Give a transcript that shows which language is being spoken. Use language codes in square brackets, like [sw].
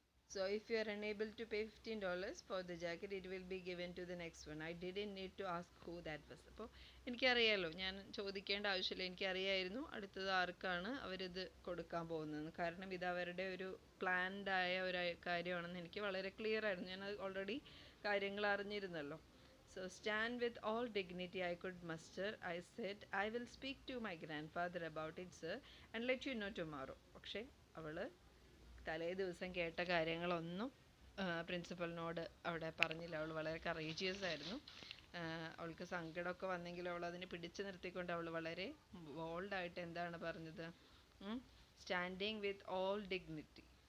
[en] So if you are unable to pay $15 for the jacket, it will be given to the next one. I didn't need to ask who that was. [ml] അപ്പോൾ എനിക്കറിയാലോ, ഞാൻ ചോദിക്കേണ്ട ആവശ്യമില്ല, എനിക്കറിയായിരുന്നു അടുത്തത് ആർക്കാണ് അവരിത് കൊടുക്കാൻ പോകുന്നതെന്ന്. കാരണം ഇത് അവരുടെ ഒരു പ്ലാൻഡ് ആയ ഒരു കാര്യമാണെന്ന് എനിക്ക് വളരെ ക്ലിയർ ആയിരുന്നു. ഞാൻ ഓൾറെഡി കാര്യങ്ങൾ അറിഞ്ഞിരുന്നല്ലോ. [en] So stand with all dignity I could muster, I said, I will speak to my grandfather about it, sir, and let you know tomorrow. [ml] പക്ഷേ അവൾ തലേ ദിവസം കേട്ട കാര്യങ്ങളൊന്നും പ്രിൻസിപ്പലിനോട് അവിടെ പറഞ്ഞില്ല. അവൾ വളരെ കറേജിയസ് ആയിരുന്നു. അവൾക്ക് സങ്കടമൊക്കെ വന്നെങ്കിലും അവൾ അതിനെ പിടിച്ചു നിർത്തിക്കൊണ്ട് അവൾ വളരെ ബോൾഡായിട്ട് എന്താണ് പറഞ്ഞത്, [en] Standing with all dignity.